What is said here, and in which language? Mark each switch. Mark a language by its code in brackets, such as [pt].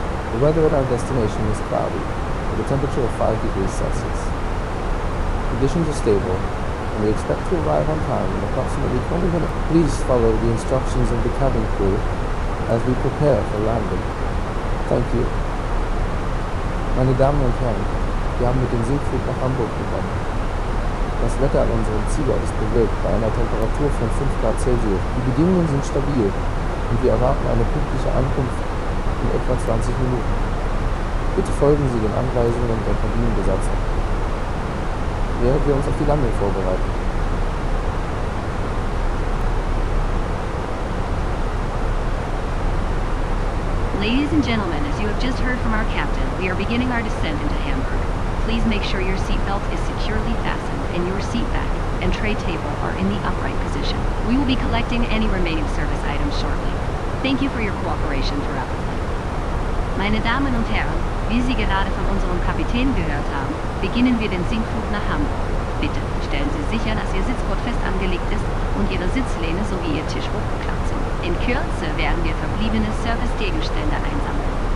[en] The weather at our destination is cloudy, with a temperature of 5 degrees Celsius. Conditions are stable, and we expect to arrive on time in approximately 20 minutes. Please follow the instructions of the cabin crew as we prepare for landing. Thank you. [de] Meine Damen und Herren, wir haben mit dem Sinkflug nach Hamburg begonnen. Das Wetter an unserem Zieler ist bewölkt bei einer Temperatur von 5 Grad Celsius. Die Bedingungen sind stabil und wir erwarten eine pünktliche Ankunft in etwa 20 Minuten. Bitte folgen Sie den Anweisungen der Kabinenbesatzung, während wir uns auf die Landung vorbereiten. [en] Ladies and gentlemen, as you have just heard from our captain, we are beginning our descent into Hamburg. Please make sure your seatbelt is securely fastened and your seat back and tray table are in the upright position. We will be collecting any remaining service items shortly. Thank you for your cooperation throughout the flight. [de] Meine Damen und Herren, wie Sie gerade von unserem Kapitän gehört haben, beginnen wir den Sinkflug nach Hamburg. Bitte stellen Sie sicher, dass Ihr Sitzgurt fest angelegt ist und Ihre Sitzlehne sowie Ihr Tisch hochgeklappt sind. In Kürze werden wir verbliebene Servicegegenstände einsammeln.